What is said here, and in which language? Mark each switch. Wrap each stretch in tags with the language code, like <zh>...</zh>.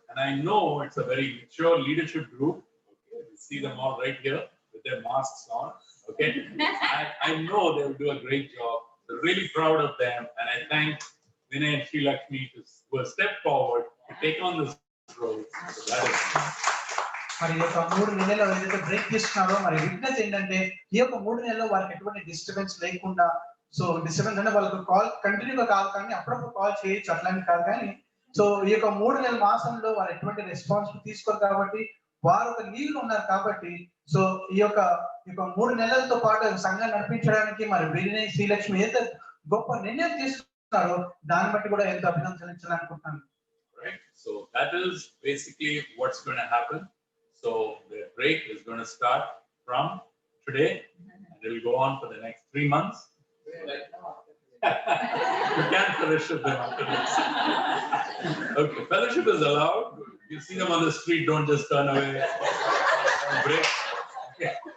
<en>And I know it's a very mature leadership group. Okay, we see them all right here with their masks on. Okay, I know they will do a great job. We're really proud of them, and I thank Vinay and Sri Lakshmi who have stepped forward to take on this role. So that is.</en> <te>మరి ఈ యొక్క 3 నెలల్లో ఏదైతే break తీసుకున్నారో మరి విజ్ఞత ఏంటంటే ఈ యొక్క 3 నెలల్లో వారికి ఎటువంటి డిస్టర్బెన్స్ లేకుండా సో డిస్టర్బెన్స్ అంటే వాళ్ళకి కాల్ కంటిన్యూగా కాదు కానీ అప్పుడప్పుడు కాల్ చేయొచ్చు అట్లాంటి కాదు కానీ సో ఈ యొక్క 3 నెలల మాసంలో వారు ఎటువంటి రెస్పాన్సిబిలిటీ తీసుకోరు కాబట్టి వారు ఒక లీవ్లో ఉన్నారు కాబట్టి సో ఈ యొక్క 3 నెలలతో పాటు సంఘం నడిపించడానికి మరి వినయ్ శ్రీలక్ష్మి ఏదైతే గొప్ప నిర్ణయం తీసుకున్నారో దాన్ని బట్టి కూడా ఎంతో అభినందనలు అనుకుంటున్నాను.</te> <en>Right. So that is basically what's going to happen. So the break is going to start from today and it will go on for the next 3 months. You can't fellowship them after this. Okay, fellowship is allowed. You see them on the street, don't just turn away. Break. Okay.</en>